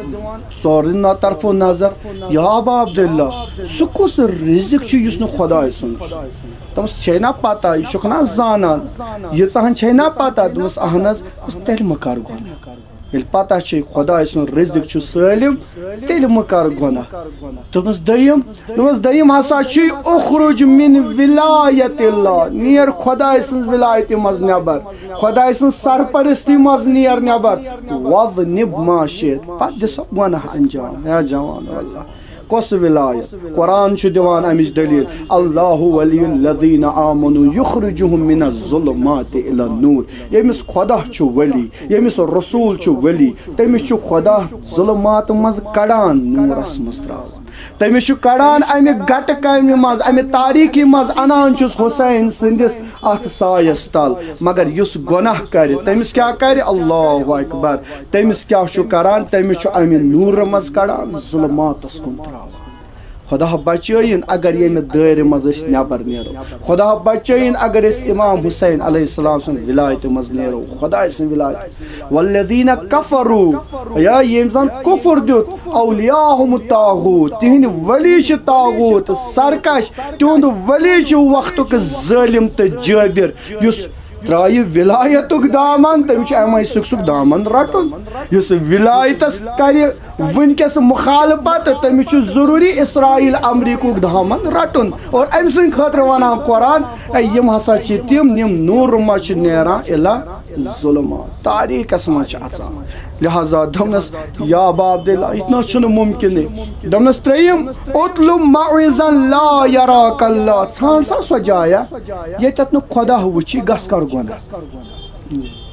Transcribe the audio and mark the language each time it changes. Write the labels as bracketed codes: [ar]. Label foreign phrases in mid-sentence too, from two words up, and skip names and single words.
[ks] سورُے طرفو نظر یا ابا عبداللہ سُہ کُس رزق چھُ یُس نہٕ خۄداے سُنٛد چھُ دپس چھے نا پتہ یہ چھُکھ نا زانان ییٖژاہن چھے نا پتہ دپس اہن حظ تیٚلہِ مہ کر گۄناہ ییٚلہِ پتہ چھے خۄداے سُنٛد رزق چھُ سٲلِم تیٚلہِ مہ کر گۄناہ دوٚپمس دوٚیِم ہسا چھُے [ar] اخرج من ولایت اللہ [ks] نیر خۄداے سٕنٛز ولایتہِ منٛز نٮ۪بر خۄداے سٕنٛز سرپرستی منٛز نیر نٮ۪بر [ar] وذنب ما شئت [ks] پتہٕ دِ سا گۄناہ انجام یا جوان اللہ کۄس ولایت قرآن چھُ دِوان امِچ دلیٖل [ar] اللہ ولی الذین آمنوا یخرجہم من الظلمات الی النور [ks] ییٚمِس خۄدا چھُ ولی ییٚمِس رسوٗل چھُ ولی تٔمِس چھُ خۄدا ظلمات منٛز کڑان نورس منٛز تراوان تٔمِس چھُ کڑان امہِ گٹہٕ کامہِ منٛز امہِ تاریٖکی منٛز انان چھُس حسین سٕنٛدِس اتھ سایس تل مگر یُس گۄناہ کرِ تٔمِس کیاہ کرِ [ar] اللہ اکبر [ks] تٔمِس کیاہ چھُ کران تٔمِس چھُ امہِ نوٗرٕ منٛز کڑان ظلماتس کُن تراوان خدا بچٲیِن اگر ییٚمہِ دٲیرٕ منٛز أسۍ نٮ۪بر نیرو خدا بچٲیِن اگر أسۍ امام حسین [ar] علیہ السلام [ks] سٕنٛدِ ولایتہِ منٛز نیرو خۄداے سٕنٛدِ ولایت [ar] والذین کفروا [ks] یا ییٚمۍ زن کفر دیُت [ar] اولیاءہم الطاغوت [ks] تِہنٛدۍ ولی چھِ طاغوت سرکش تِہُنٛد ولی چھُ وقتُک ظٲلِم تہٕ جٲبِر یُس ترایہِ ولایتُک دامن تٔمِس چھُ M6 دامن رٹُن یُس ولایتس کرِ ونکس مخالفت تٔمِس چھُ ضروٗری اسرائیل امریکُک دامن رٹُن اور أمۍ سٕنٛدِ خٲطرٕ ونان قرآن یِم ہسا چھِ تِم یِم نوٗرٕ منٛز چھِ نیران [ar] الا ظلمات [ks] تاریٖکس منٛز چھِ اژان لہذا دوٚپنس یا ابا عبداللہ یِتھ نہ چھُنہٕ ممکِنٕے دوٚپنس ترٛیٚیِم [ar] اطلب معوذا لا یراک اللہ [ks] ژھانڈ سا سۄ جایا ییٚتٮ۪تھ نہٕ خۄدا وٕچھی گژھ کر گۄناہ